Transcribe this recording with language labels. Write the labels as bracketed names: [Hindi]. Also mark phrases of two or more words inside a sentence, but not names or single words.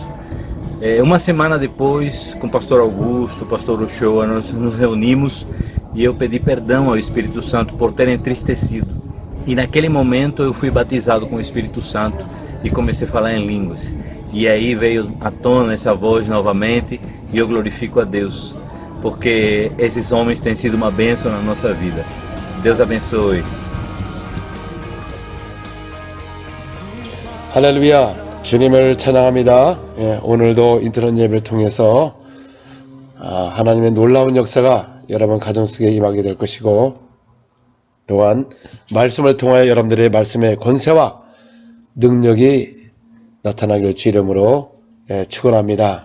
[Portuguese] Uma semana depois, com o pastor Augusto, o pastor Uchoa, nós nos reunimos e eu pedi perdão ao Espírito Santo por ter entristecido. E naquele momento eu fui batizado com o Espírito Santo e comecei a falar em línguas. E aí veio à tona essa voz novamente e eu glorifico a Deus, porque esses homens têm sido uma bênção na nossa vida. Deus abençoe. [Korean] 할렐루야, 주님을 찬양합니다. 오늘도 인터넷 예배를 통해서 하나님의 놀라운 역사가 여러분 가정 속에 임하게 될 것이고, 또한 말씀을 통하여 여러분들의 말씀의 권세와 능력이 나타나기를 주 이름으로 축원합니다.